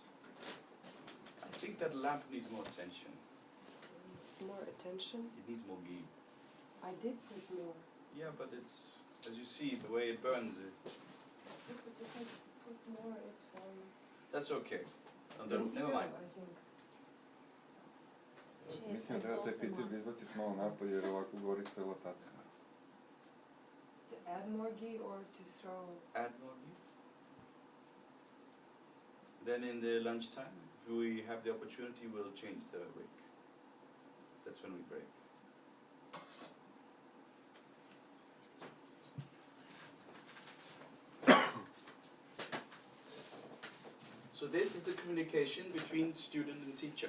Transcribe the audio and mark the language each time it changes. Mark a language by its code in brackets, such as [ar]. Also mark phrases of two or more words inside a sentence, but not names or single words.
[en] I think that lamp needs more attention. More attention? It needs more ghee. I did put more. Yeah, but it's, as you see, the way it burns it. Yes, but if I put more, it That's okay. it's Never mind. I think. [sr] Mislim treba taj fitilj da izbaciš malo napolje jer ovako gori cela taca. [en] To add more ghee or to throw? Add more ghee. Then in the lunchtime, if we have the opportunity, we'll change the wick. That's when we break. So this is the communication between student and teacher.